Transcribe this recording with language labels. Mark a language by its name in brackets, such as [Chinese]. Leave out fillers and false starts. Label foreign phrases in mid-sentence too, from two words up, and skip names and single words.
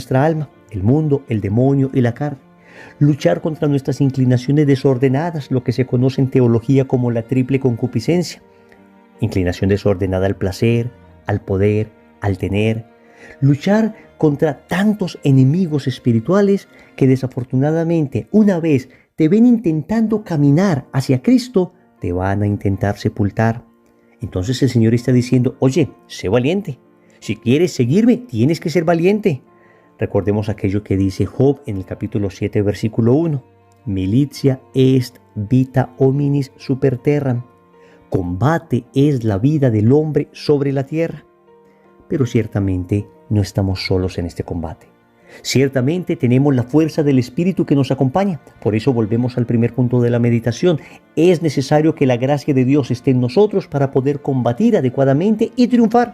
[Spanish] nuestra alma, el mundo, el demonio y la carne, luchar contra nuestras inclinaciones desordenadas, lo que se conoce en teología como la triple concupiscencia, inclinación desordenada al placer, al poder, al tener, luchar contra tantos enemigos espirituales que desafortunadamente una vez te ven intentando caminar hacia Cristo, te van a intentar sepultar. Entonces el Señor está diciendo: oye, sé valiente. Si quieres seguirme, tienes que ser valiente. Recordemos aquello que dice Job en el capítulo 7, versículo 1. [Latin] Militia est vita hominis super terram. [Spanish] Combate es la vida del hombre sobre la tierra. Pero ciertamente no estamos solos en este combate. Ciertamente tenemos la fuerza del Espíritu que nos acompaña. Por eso volvemos al primer punto de la meditación. Es necesario que la gracia de Dios esté en nosotros para poder combatir adecuadamente y triunfar.